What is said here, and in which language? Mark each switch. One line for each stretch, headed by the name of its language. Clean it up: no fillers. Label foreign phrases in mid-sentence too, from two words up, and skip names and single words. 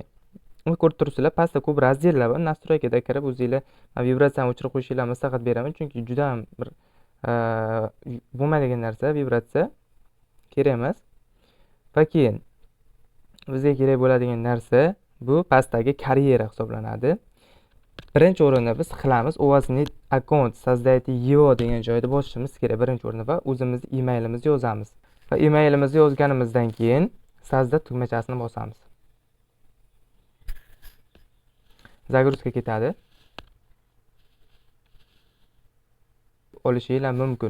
Uzbek: Ko'rib turibsizlar, pastda ko'p razdellar bor. Настройкада kirib o'zingizlar vibratsiyani o'chirib qo'yishinglarni maslahat beraman, chunki juda ham bir bo'lmaydigan narsa, vibratsiya kerak emas. Va keyin bizga kerak bo'ladigan narsa bu pastdagi karyera hisoblanadi. Birinchi o'rinda biz qilamiz,
Russian: у вас нет аккаунт, создайте его
Uzbek: degan joyda bosishimiz kerak birinchi o'rinda va o'zimizni emailimizni yozamiz. Va emailimizni yozganimizdan keyin sozda tugmachasini bosamiz. Загрузка ketadi. Olishingiz mumkin.